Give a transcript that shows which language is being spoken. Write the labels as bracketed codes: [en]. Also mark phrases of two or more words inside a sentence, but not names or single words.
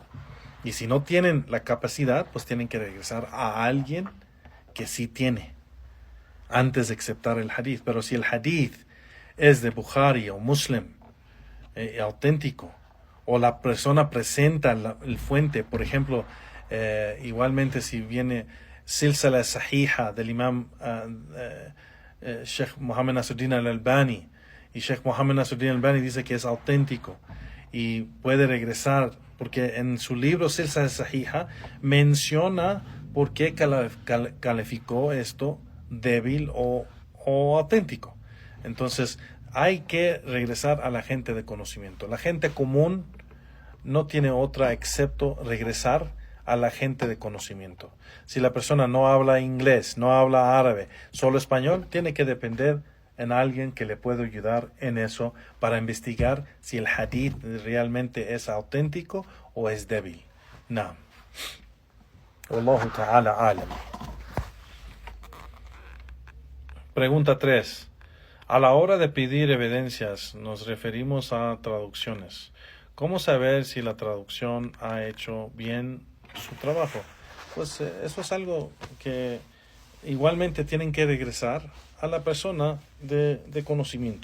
[es] Y si no tienen la capacidad, pues tienen que regresar a alguien que sí tiene, antes de aceptar el hadith. Pero si el hadith es de Bukhari o Muslim, auténtico, o la persona presenta el fuente, por ejemplo, igualmente si viene Silsala Sahiha del Imam Sheikh Muhammad Nasruddin al-Albani, y Sheikh Muhammad Nasruddin al-Albani dice que es auténtico y puede regresar, porque en su libro Silsala Sahiha menciona por qué calificó esto débil o auténtico. Entonces hay que regresar a la gente de conocimiento. La gente común no tiene otra excepto regresar a la gente de conocimiento. Si la persona no habla inglés, no habla árabe, solo español, tiene que depender en alguien que le pueda ayudar en eso para investigar si el hadith realmente es auténtico o es débil. No. [ar] والله تعالى أعلم. [es] Pregunta 3. A la hora de pedir evidencias, nos referimos a traducciones. ¿Cómo saber si la traducción ha hecho bien su trabajo? Pues eso es algo que igualmente tienen que regresar a la persona de conocimiento.